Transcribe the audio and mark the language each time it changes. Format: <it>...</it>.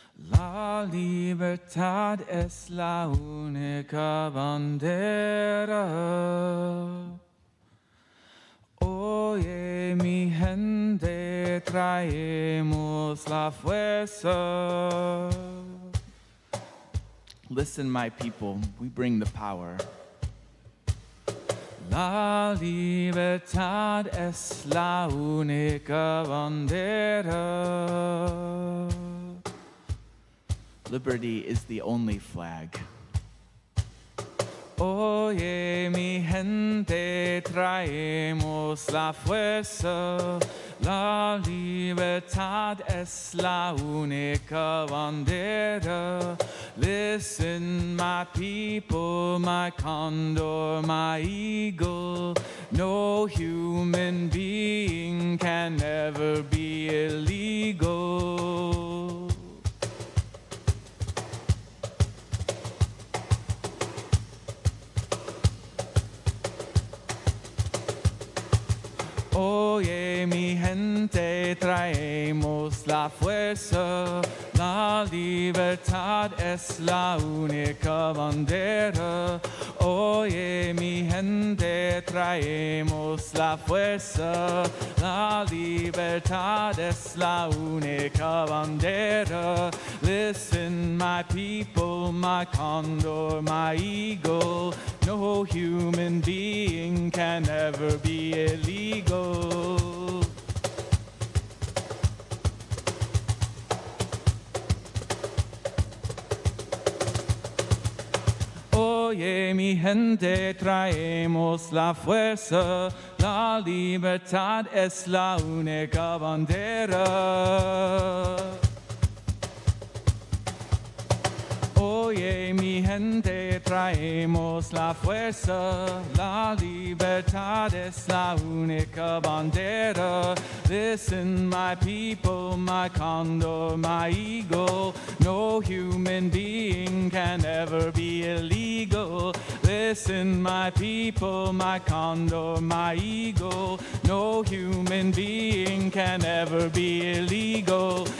<es>La libertad es la única bandera. Oye, mi gente, traemos la fuerza.</es> <en>Listen, my people, we bring the power.</en> <es>La libertad es la única bandera.</es> <en>Liberty is the only flag.</en> <es>Oye, mi gente, traemos la fuerza. La libertad es la única bandera.</es> <en>Listen, my people, my condor, my eagle. No human being can ever be illegal.</en> <es>Oye, mi gente, traemos la fuerza. La libertad es la única bandera. Oye, mi gente, traemos la fuerza. La libertad es la única bandera.</es> <en>Listen, my people, my condor, my eagle. No human being can ever be illegal.</en> <es>Oye, mi gente, traemos la fuerza. La libertad es la única bandera. Oye, mi gente, traemos la fuerza. La libertad es la única bandera.</es> <en>Listen, my people, my condor, my eagle. No human being can ever be illegal. Listen, my people, my condor, my eagle. No human being can ever be illegal.</en>